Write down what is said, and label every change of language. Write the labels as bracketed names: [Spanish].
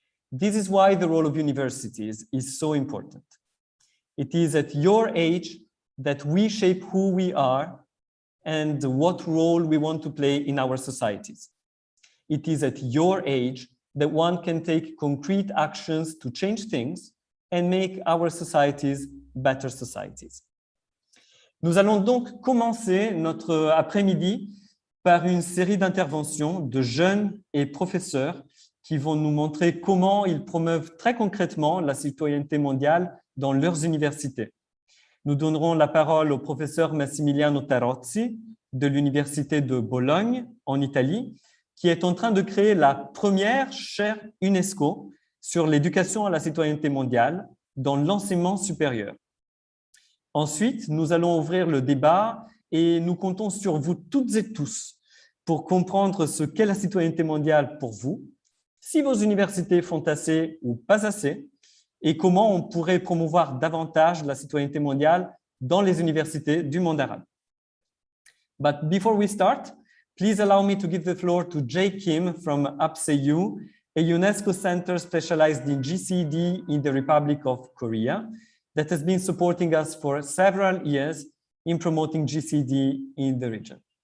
[English] This is why the role of universities is so important. It is at your age that we shape who we are and what role we want to play in our societies. It is at your age that one can take concrete actions to change things and make our societies better societies. [French] Nous allons donc commencer notre après-midi par une série d'interventions de jeunes et professeurs qui vont nous montrer comment ils promeuvent très concrètement la citoyenneté mondiale dans leurs universités. Nous donnerons la parole au professeur Massimiliano Tarozzi de l'Université de Bologne en Italie, qui est en train de créer la première chaire UNESCO sur l'éducation à la citoyenneté mondiale dans l'enseignement supérieur. Ensuite, nous allons ouvrir le débat et nous comptons sur vous toutes et tous pour comprendre ce qu'est la citoyenneté mondiale pour vous, si vos universités font assez ou pas assez, et comment on pourrait promouvoir davantage la citoyenneté mondiale dans les universités du monde arabe. [English] But before we start, please allow me to give the floor to Jay Kim from UPSEU, a UNESCO center specialized in GCED in the Republic of Korea that has been supporting us for several years in promoting GCED in the region.